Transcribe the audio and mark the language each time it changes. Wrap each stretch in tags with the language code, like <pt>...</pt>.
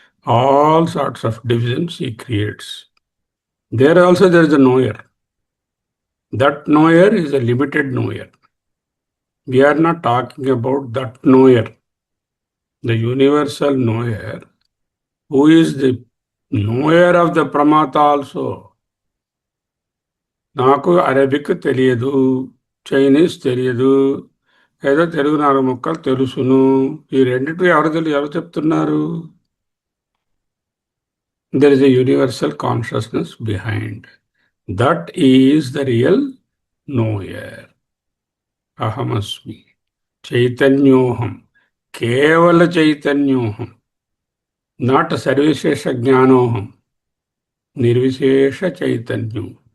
<en>All sorts of divisions he creates. There also there is a knower. That knower is a limited knower. We are not talking about that knower. The universal knower, who is the knower of the pramata also.</en> <te>నాకు Arabic తెలియదు, Chinese తెలియదు, ఏదో తెలుగు 4 ముక్కలు తెలుసును. ఈ రెండిటి ఎవరు చెప్తున్నారు?</te> <en>There is a universal consciousness behind. That is the real knower.</en> <sa>అహమస్మి చైతన్యోహం, కేవల చైతన్యోహం, నాట్ సర్వశేష జ్ఞానోహం, నిర్విశేష చైతన్యం.</sa>